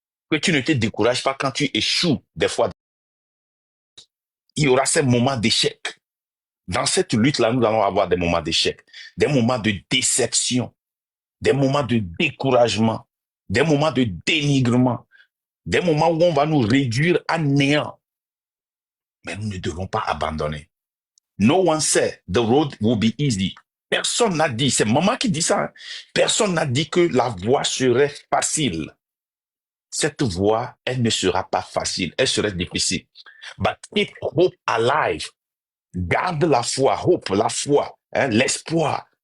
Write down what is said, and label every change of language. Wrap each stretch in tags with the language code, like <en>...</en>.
<fr>Que tu ne te décourages pas quand tu échoues. Des fois, il y aura ces moments d'échec. Dans cette lutte-là, nous allons avoir des moments d'échec, des moments de déception, des moments de découragement, des moments de dénigrement, des moments où on va nous réduire à néant. Mais nous ne devons pas abandonner.</fr> <en>No one said the road will be easy.</en> <fr>Personne n'a dit, c'est maman qui dit ça, hein. Personne n'a dit que la voie serait facile. Cette voie, elle ne sera pas facile, elle serait difficile.</fr> <en>But keep hope alive.</en> <fr>Garde la foi, hope, la foi, hein, l'espoir.</fr>